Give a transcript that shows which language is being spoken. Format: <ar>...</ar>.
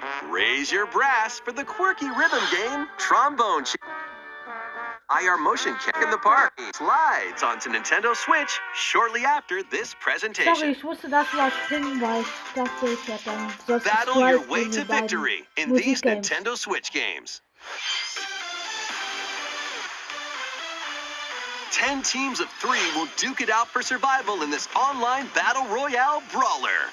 <en>Raise your brass for the quirky rhythm game, Trombone IR Motion Kick in the Park slides onto Nintendo Switch shortly after this presentation.</en> <de>Sorry, ich musste das überspringen, weil ich dachte, ich hätte dann so</de> <en>Battle your way to victory in these Nintendo Switch games. 10 teams of 3 will duke it out for survival in this online battle royale brawler.</en>